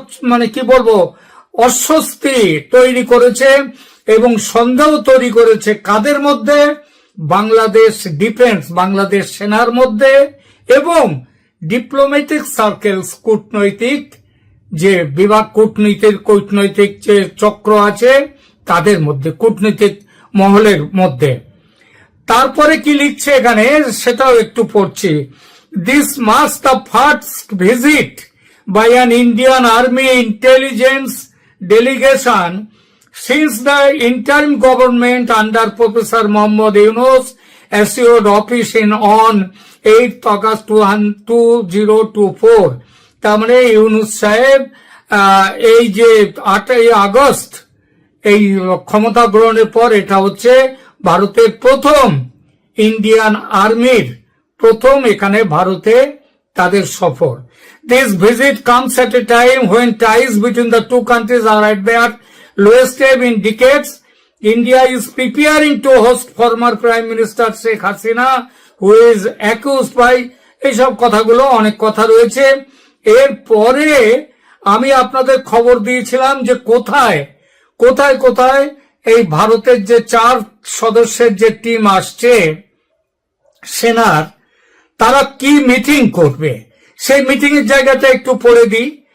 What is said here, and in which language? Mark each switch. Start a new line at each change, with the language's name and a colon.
Bangla: মানে কি বলবো, অস্বস্তি তৈরি করেছে এবং সন্দেহ তৈরি করেছে কাদের মধ্যে, বাংলাদেশ ডিফেন্স, বাংলাদেশ সেনার মধ্যে এবং ডিপ্লোম্যাটিক সার্কেলস, কূটনৈতিক যে বিভাগ, কূটনৈতিক যে চক্র আছে তাদের মধ্যে, কূটনৈতিক মহলের মধ্যে। তারপরে কি লিখছে এখানে সেটাও একটু পড়ছি।
English: This must the first visit by an Indian army intelligence delegation since the interim government under Professor Mohammad Yunus assumed office on 8 August 2024.
Bangla: তার মানে ইউনুস সাহেব এই যে 8 আগস্ট এই ক্ষমতা গ্রহণের পর এটা হচ্ছে ভারতের প্রথম ইন্ডিয়ান আর্মির প্রথম এখানে ভারতে তাদের সফর।
English: This visit comes at a time when ties between the two countries are at their lowest ebb in decades. India is preparing to host former Prime Minister Sheikh Hasina, who is accused by
Bangla: এইসব কথাগুলো, অনেক কথা রয়েছে। এরপরে আমি আপনাদের খবর দিয়েছিলাম যে কোথায় কোথায় কোথায় এই ভারতের যে 4 সদস্যের যে টিম আসছে সেনার, তারা কি মিটিং করবে, সেই মিটিং এর জায়গাটা একটু পড়ে দিই।